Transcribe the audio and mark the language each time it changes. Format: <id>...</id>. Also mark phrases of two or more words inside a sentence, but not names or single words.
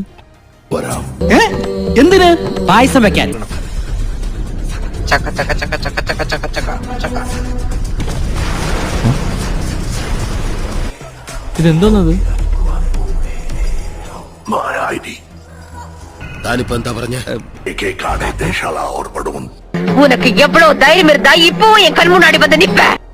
<ml>എന്തിന്? പായസം വെക്കാൻ. ചക്ക ചക്ക ചക്ക ചക്ക ചക്ക ചക്ക ചക്ക ചക്ക. ഇതെന്തോന്നത്? താനിപ്പോ എന്താ പറഞ്ഞ?</ml> <ta>உனக்கு எவ்வளவு தைரியம் இருந்தா இப்போ என் கண் முன்னாடி வந்து நிப்ப?</ta>